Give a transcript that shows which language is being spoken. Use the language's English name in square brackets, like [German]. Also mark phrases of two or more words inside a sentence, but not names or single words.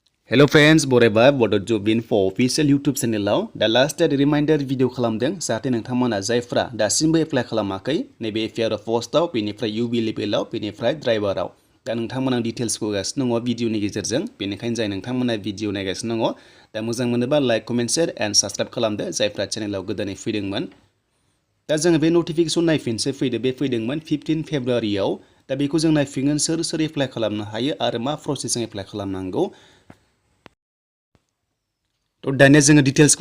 [English] Hello friends, [Bodo] बरायबा Bodo job info official YouTube channel दा [English] last reminder video [Bodo] खालामदों जाहाथे नोंथांमोना जायफ्रा दासिमबो एप्लाइ खालामाखै नैबे APRO पोस्टआव बेनिफ्राय UB लेभेलाव बेनिफ्राय ड्राइभाराव दा नोंथांमोना डिटेल्सखौ होगासिनो दङ भिडिअनि गेजेरजों बेनिखायनो जाय नोंथांमोना भिडिअ नायगासिनो दङ दा मोजां मोनोबा [English] like comment share and subscribe [Bodo] खालामदो जायफ्रा चेनेलाव गोदानै फैदोंमोन दा जोङो बे नटिफिकेसन नायफिनसै फैदोंमोन 15 फेब्रुवारियाव दा बेखौ जों नायफिनगोन सोर एप्लाइ खालामनो हायो आरो मा प्रसेसजों एप्लाइ खालामनांगौ तो दानिया जोङो डिटेल्सखौ